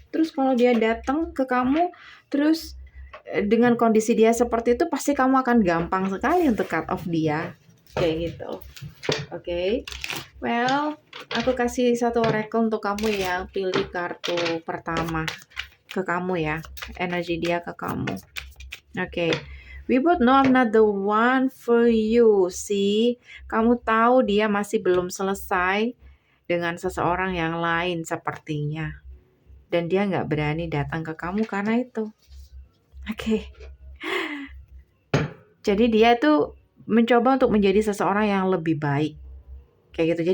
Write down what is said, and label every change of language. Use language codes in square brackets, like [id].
[id] Terus kalau dia datang ke kamu, terus dengan kondisi dia seperti itu, pasti kamu akan gampang sekali untuk cut off dia. Kayak gitu. Oke. Well, aku kasih satu oracle untuk kamu ya. Pilih kartu pertama ke kamu ya. Energi dia ke kamu. Oke. [en] We both know I'm not the one for you. [id] See, kamu tahu dia masih belum selesai dengan seseorang yang lain sepertinya. Dan dia nggak berani datang ke kamu karena itu. Oke. Jadi dia tuh mencoba untuk menjadi seseorang yang lebih baik. Kayak gitu.